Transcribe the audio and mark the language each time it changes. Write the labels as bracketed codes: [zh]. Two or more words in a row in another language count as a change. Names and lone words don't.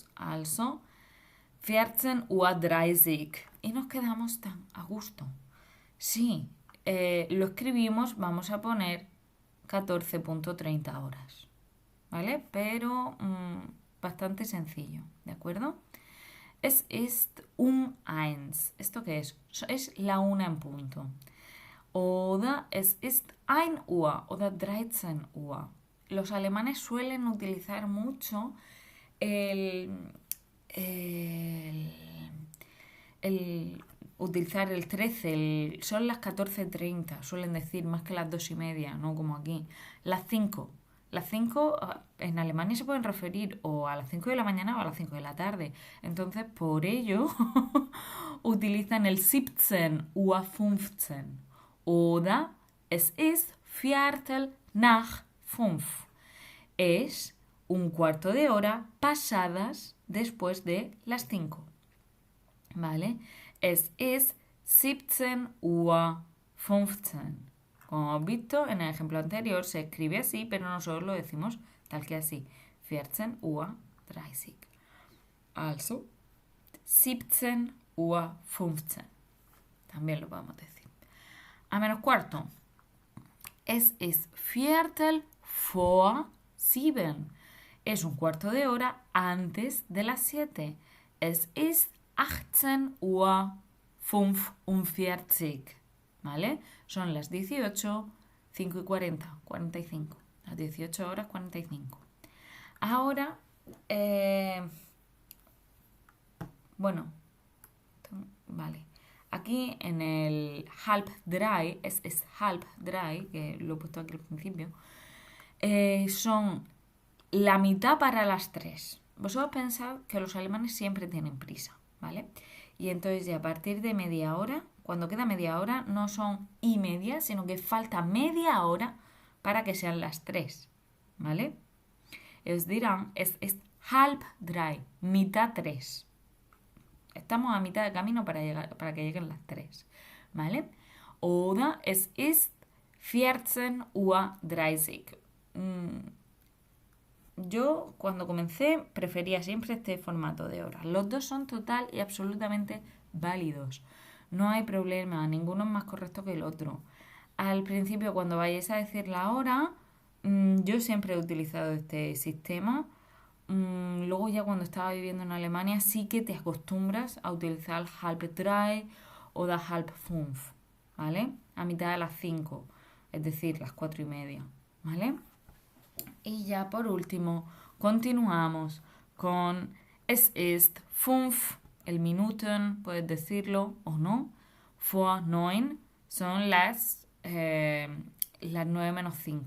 [de] Also 14:30 Uhr. [es] Y nos quedamos tan a gusto. Sí, lo escribimos, vamos a poner 14.30 horas. ¿Vale? Pero bastante sencillo, ¿de acuerdo? [de] Es ist eins. [es] ¿Esto qué es? Es la una en punto. [de] Oder es ist 1 Uhr oder 13 Uhr. [es] Los alemanes suelen utilizar mucho utilizar el 13, son las 14:30, suelen decir, más que las 2:30, no como aquí. Las 5. Las 5 en Alemania se pueden referir o a las 5 de la mañana o a las 5 de la tarde. Entonces, por ello, utilizan el 17:15. [de] Oder es ist Viertel nach 5. [es] Es un cuarto de hora pasadas después de las 5. [de] ¿Vale? Es ist 17:15. [es] Como hemos visto en el ejemplo anterior, se escribe así, pero nosotros lo decimos tal que así. [de] 14:30. Also, 17:15. [es] También lo podemos decir. A menos cuarto. [de] Es ist Viertel vor 7. [es] Es un cuarto de hora antes de las 7. [de] Es ist 18:45. ¿Vale? [es] Son las 18, 5 y 40, 45. Las 18 horas 45. Ahora, bueno, vale. Aquí en el [de] halb drei, es halb drei, [es] que lo he puesto aquí al principio, son la mitad para las 3. Vosotros pensad que los alemanes siempre tienen prisa, ¿vale? Y entonces ya a partir de media hora, cuando queda media hora, no son y media, sino que falta media hora para que sean las 3, ¿vale? Os dirán, [de] es halb drei, [es] mitad 3. Estamos a mitad de camino para que lleguen las 3, ¿vale? [de] Oder es ist 14:30. [es] Yo cuando comencé prefería siempre este formato de horas. Los dos son total y absolutamente válidos. No hay problema, ninguno es más correcto que el otro. Al principio cuando vayáis a decir la hora, yo siempre he utilizado este sistema. Luego ya cuando estaba viviendo en Alemania sí que te acostumbras a utilizar [de] halb drei [es] o [de] halb fünf, [es] ¿vale? A mitad de las 5, es decir, las 4:30, ¿vale? Y ya por último continuamos con [de] es ist 5, [es] el Minuten, puedes decirlo o no, [de] vor 9, [es] son las 9 menos 5.